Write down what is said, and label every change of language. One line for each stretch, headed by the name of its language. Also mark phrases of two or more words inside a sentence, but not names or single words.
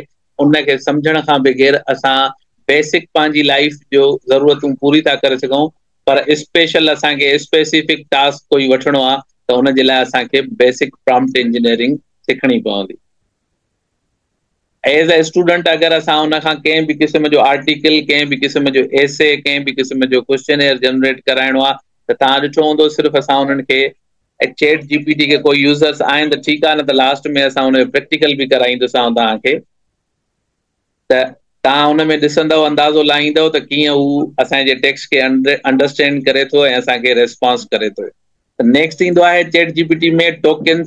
Sindhi: उनखे सम्झण खां बग़ैर असां बेसिक पंहिंजी लाइफ जो ज़रूरतूं पूरी था करे सघूं, पर स्पेशल असांखे
English: specific task
Sindhi: कोई वठिणो आहे त हुन जे लाइ असांखे
English: basic prompt engineering
Sindhi: सिखणी पवंदी।
English: as a student
Sindhi: अगरि असां हुन खां कंहिं बि क़िस्म जो आर्टिकल, कंहिं बि क़िस्म जो एसे, कंहिं बि क़िस्म जो क्वेश्चन जनरेट कराइणो आहे त तव्हां ॾिठो हूंदो सिर्फ़ु असां हुननि खे चैट जीपीटी के कोई यूज़र्स आहिनि त ठीकु आहे, न त लास्ट में असां हुन जो प्रैक्टिकल बि कराईंदोसांव तव्हांखे, त तव्हां हुन में ॾिसंदव, अंदाज़ो लाहींदव त कीअं हू असांजे टेक्स्ट खे अंडरस्टैंड करे थो ऐं असांखे रेस्पॉन्स करे थो। नेक्स्ट ईंदो आहे चैट जीपीटी में टोकन्स।